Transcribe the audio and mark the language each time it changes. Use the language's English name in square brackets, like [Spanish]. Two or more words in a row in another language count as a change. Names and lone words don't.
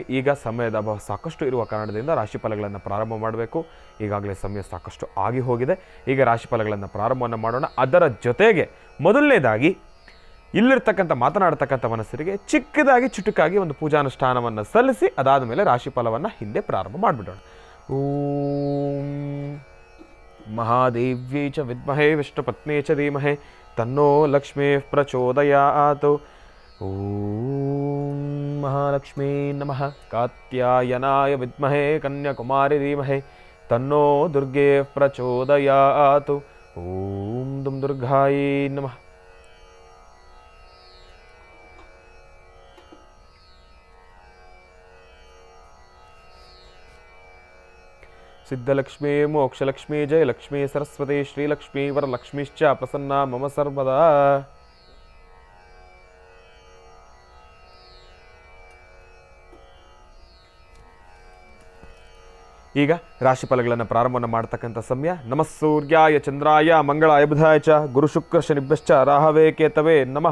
[Kannada] ಈಗ ಸಮಯದ ಅಭಾವ ಸಾಕಷ್ಟು ಇರುವ ಕಾರಣದಿಂದ ರಾಶಿಫಲಗಳನ್ನು ಪ್ರಾರಂಭ ಮಾಡಬೇಕು. ಈಗಾಗಲೇ ಸಮಯ ಸಾಕಷ್ಟು ಆಗಿ ಹೋಗಿದೆ. ಈಗ ರಾಶಿಫಲಗಳನ್ನು ಪ್ರಾರಂಭವನ್ನು ಮಾಡೋಣ. ಅದರ ಜೊತೆಗೆ ಮೊದಲನೇದಾಗಿ ಇಲ್ಲಿರ್ತಕ್ಕಂಥ ಮಾತನಾಡ್ತಕ್ಕಂಥ ಮನಸ್ಸರಿಗೆ ಚಿಕ್ಕದಾಗಿ ಚುಟುಕಾಗಿ ಒಂದು ಪೂಜಾನುಷ್ಠಾನವನ್ನು ಸಲ್ಲಿಸಿ ಅದಾದ ಮೇಲೆ ರಾಶಿಫಲವನ್ನು ಹಿಂದೆ ಪ್ರಾರಂಭ ಮಾಡಿಬಿಡೋಣ. [Sanskrit] ಓಂ ಮಹಾದೇವ್ಯೈ ಚ ವಿದ್ಮಹೇ ವಿಷ್ಣುಪತ್ನೇ ಚ ಧೀಮಹಿ ತನ್ನೋ ಲಕ್ಷ್ಮೀ ಪ್ರಚೋದಯಾತ್. ಓಂ ಮಹಾಲಕ್ಷ್ಮೀ ನಮಃ. ಕಾತ್ಯಾಯನಾಯ ವಿದ್ಮಹೇ ಕನ್ಯಾಕುಮಾರಿ ಧೀಮಹಿ ತನ್ನೋ ದುರ್ಗೆ ಪ್ರಚೋದಯಾತ್. ಓಂ ದುಂ ದುರ್ಗಾಯೈ ನಮಃ. ಸಿದ್ಧಲಕ್ಷ್ಮೀ ಮೋಕ್ಷಲಕ್ಷ್ಮೀ ಜಯಲಕ್ಷ್ಮೀ ಸರಸ್ವತಿ ಶ್ರೀಲಕ್ಷ್ಮೀ ವರಲಕ್ಷ್ಮೀಶ್ಚ ಪ್ರಸನ್ನ ಮಮ ಸರ್ವದಾ. [Kannada] ಈಗ ರಾಶಿಫಲಗಳನ್ನು ಪ್ರಾರಂಭವನ್ನು ಮಾಡ್ತಕ್ಕಂಥ ಸಮಯ. [Sanskrit] ನಮಃ ಸೂರ್ಯಾಯ ಚಂದ್ರಾಯ ಮಂಗಳಾಯ ಬುಧಾಯ ಚ ಗುರು ಶುಕ್ರ ಶನಿಭ್ಯಶ್ಚ ರಾಹವೇ ಕೇತವೇ ನಮಃ.